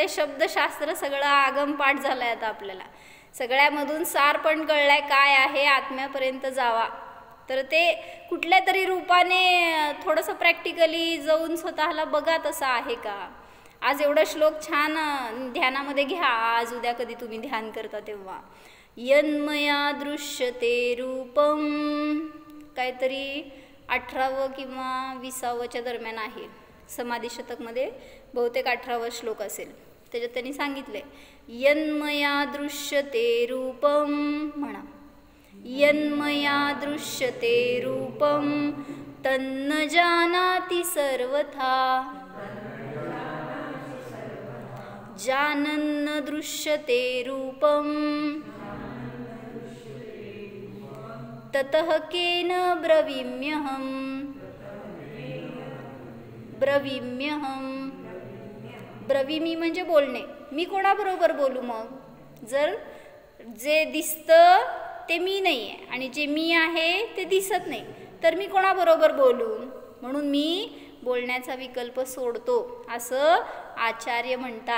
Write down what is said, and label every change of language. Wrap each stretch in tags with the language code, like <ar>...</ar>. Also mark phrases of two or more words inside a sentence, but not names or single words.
<mr>शब्दशास्त्र सगळं आगमपाठ झालंय आता आपल्याला. सगळ्यामधून सार पण कळलाय काय आहे. आत्म्यापर्यंत जावा तर ते कुठल्या तरी रूपाने थोडंसं प्रॅक्टिकली जाऊन स्वतःला बघा तसं आहे का. आज एवढा श्लोक छान ध्यानामध्ये घ्या. आज उद्या कधी तुम्ही ध्यान करता तेव्हा.</mr> <sa>यन्मया दृश्यते रूपम.</sa> <mr>काहीतरी 18वं किंवा 20व्या दरम्यान आहे. समाधी शतकमध्ये बहुतेक 18वा श्लोक असेल. त्याच्यात त्यांनी सांगितले</mr> <sa>यन्मया दृश्यते रूपम. म्हणा यन्मया दृश्यते रूपम तन्न जानाति सर्वथा जानन्न दृश्यते रूपम ततः केन ब्रवीम्यहम.</sa> <mr>ब्रवीमी म्हणजे बोलणे. मी कोणाबरोबर बोलू? मग जर जे दिसतं ते मी नाही आहे आणि जे मी आहे ते दिसत नाही तर मी कोणाबरोबर बोलू? म्हणून मी बोलण्याचा विकल्प सोडतो असं आचार्य म्हणतात.</mr>